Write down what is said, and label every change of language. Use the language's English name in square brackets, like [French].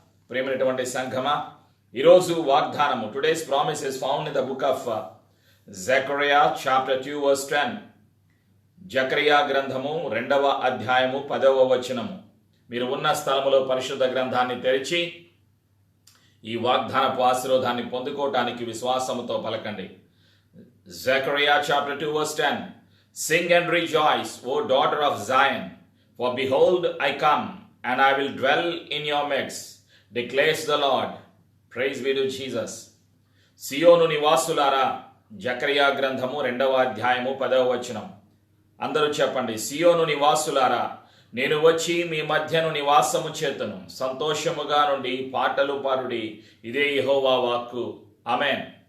[Telugu] ప్రేమైనటువంటి సంఘమా, ఈరోజు వాగ్దానము, [English] Today's promise is found in the book of Zechariah chapter 2 verse 10. [Telugu] Zechariah గ్రంథము 2వ అధ్యాయము 10వ వచనము. మీరు ఉన్న స్థలములో పరిశుద్ధ గ్రంథాన్ని తెరిచి ఈ వాగ్దానపు ఆశీర్వాదాన్ని పొందుకోవటానికి విశ్వాసముతో పలకండి. Zechariah chapter 2 verse 10. [English] Sing and rejoice, O daughter of Zion, for behold I come, and I will dwell in your midst, declares the Lord. Praise be to Jesus. [Telugu] సియోను నివాసులారా, జకరియా గ్రంథము 2వ అధ్యాయము 10వ వచనం. అందరూ చెప్పండి, సియోను నివాసులారా, నేను వచ్చి మీ మధ్యను నివాసము చేతును, సంతోషముగా నుండి పాటలు పాడుడి, ఇదే యెహోవా వాక్కు. ఆమేన్.